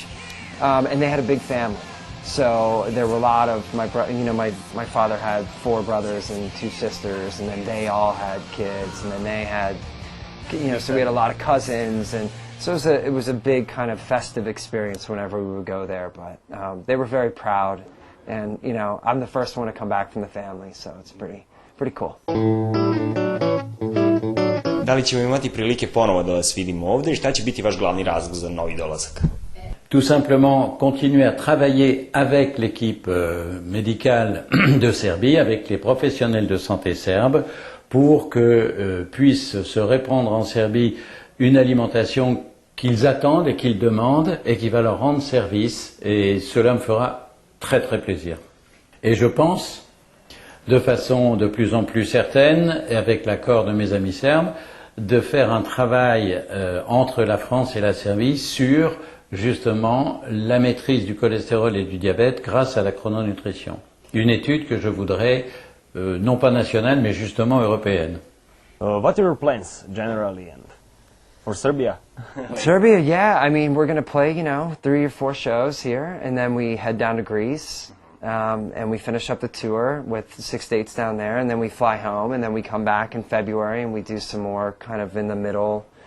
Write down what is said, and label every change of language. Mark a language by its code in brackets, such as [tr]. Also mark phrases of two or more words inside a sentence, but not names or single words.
[en] And they had a big family, so there were a lot of my father had 4 brothers and 2 sisters, and then they all had kids, and then they had, you know, so we had a lot of cousins, and so it was a big kind of festive experience whenever we would go there. But they were very proud, and you know, I'm the first one to come back from the family, so it's pretty cool. [sr] Da li ćemo imati prilike ponovo da vas vidimo ovde i šta će biti vaš glavni razlog za novi dolazak? [fr] Tout simplement continuer à travailler avec l'équipe médicale de Serbie, avec les professionnels de santé serbes, pour que puisse se répandre en Serbie une alimentation qu'ils attendent et qu'ils demandent et qui va leur rendre service, et cela me fera très très plaisir. Et je pense, de façon de plus en plus certaine, et avec l'accord de mes amis serbes, de faire un travail entre la France et la Serbie sur justement la maîtrise du cholestérol et du diabète grâce à la chrononutrition. Une étude que je voudrais, non pas nationale, mais justement européenne. [en] What are your plans generally and for Serbia? Serbia, yeah. I mean, we're going to play, 3 or 4 shows here, and then we head down to Greece, and we finish up the tour with 6 dates down there, and then we fly home, and then we come back in February, and we do some more kind of in the middle,